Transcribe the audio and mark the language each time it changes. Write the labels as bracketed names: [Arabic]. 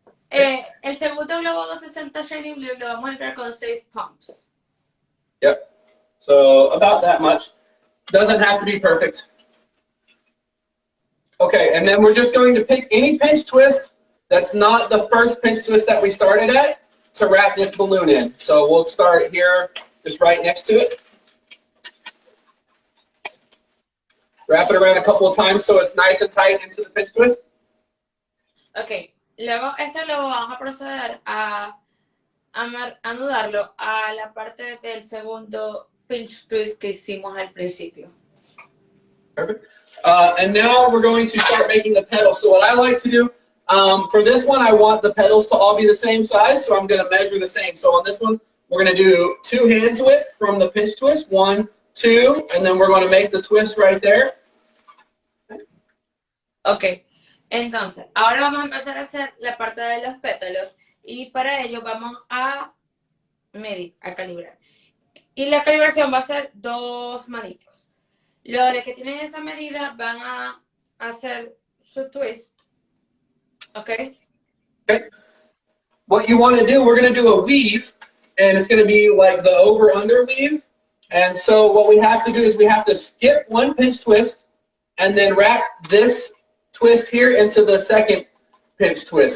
[Spanish] El segundo globo 260 Shiny Blue lo vamos a entrar con 6 pumps. [English] Yep. So about that much. Doesn't have to be perfect. Okay, and then we're just going to pick any pinch twist that's not the first pinch twist that we started at to wrap this balloon in. So we'll start here, just right next to it. Wrap it around a couple of times so it's nice and tight into the pinch twist. [Spanish] Ok, luego este globo vamos a proceder a anudarlo a la parte del segundo pinch twist que hicimos al principio. [English] Perfect. And now we're going to start making the pedals. So what I like to do, for this one, I want the pedals to all be the same size, so I'm going to measure the same. So on this one, we're going to do 2 hands width from the pinch twist, 1, 2, and then we're going to make the twist right there. [Spanish] Ok, entonces, ahora vamos a empezar a hacer la parte de los pétalos y para ello vamos a medir, a calibrar. Y la calibración va a ser 2 manitos. Los de que tienen esa medida van a hacer su twist. [English] Okay? Okay. What you want to do, we're going to do a weave, and it's going to be like the over-under weave. And so what we have to do is we have to skip 1 pinch twist and then wrap this twist here into the second pinch twist.